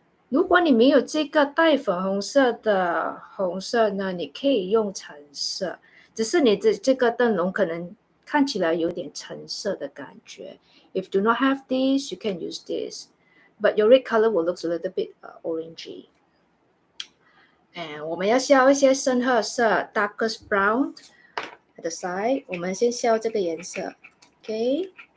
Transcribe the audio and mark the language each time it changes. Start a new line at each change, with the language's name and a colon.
Chinese: 如果你没有这个带粉红色的红色呢，你可以用橙色，只是你这个灯笼可能看起来有点橙色的感觉。
English: If you do not have this, you can use this. But your red color will look a little bit orangey. And
Chinese: 我们要削一些深褐色
English: darkest brown at the side.
Chinese: 我们先削这个颜色 ，OK?